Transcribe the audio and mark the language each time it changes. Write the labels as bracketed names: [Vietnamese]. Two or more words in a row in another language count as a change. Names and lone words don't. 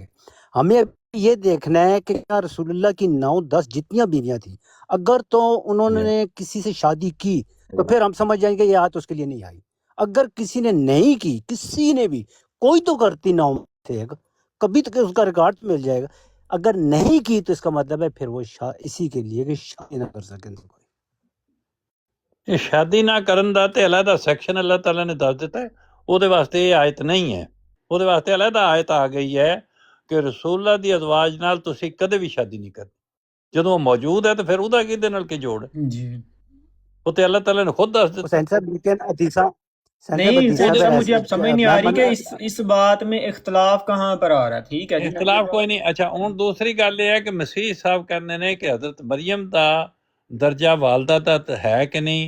[Urdu] ہمیں یہ دیکھنا ہے کہ کیا رسول اللہ کی 9-10 جتنیاں بیویاں تھیں اگر تو انہوں نے کسی سے شادی کی تو پھر ہم سمجھ جائیں گے یہ آیت اس کے لیے نہیں آئی. اگر کسی نے نہیں کی، کسی نے بھی، کوئی تو کرتی 9 تھے کبھی تو اس کا ریکارڈ مل جائے گا. اگر نہیں کی تو اس کا مطلب ہے پھر وہ اسی کے لیے کہ شادی نہ کر سکیں. [Punjabi] یہ شادی نہ کرن دا تے علیحدہ سیکشن اللہ تعالیٰ نے دس دیتا ہے. وہ دے واسطے [Urdu] یہ آیت نہیں ہے. [Punjabi] وہ دے واسطے علیحدہ آیت آ گئی ہے کہ رسول اللہ دی ازواج نال تسی کدے بھی شادی نہیں کرنی. جدوں وہ موجود ہے تو پھر ਉਹਦਾ ਕਿਹਦੇ ਨਾਲ ਕੀ ਜੋੜ ہے؟ [Urdu] جی [Punjabi] وہ تے اللہ تعالیٰ نے خود دس دیتا. [Urdu] حسین صاحب لیکن حدیثہ نہیں سینٹر صاحب مجھے اب سمجھ نہیں آ رہی کہ اس بات میں اختلاف کہاں پر آ رہا ہے. ٹھیک ہے جی اختلاف کوئی نہیں. [Punjabi] اچھا ہن دوسری گل یہ ہے کہ مسیح صاحب کہندے نے کہ حضرت مریم دا درجہ والدہ دا ہے کہ نہیں.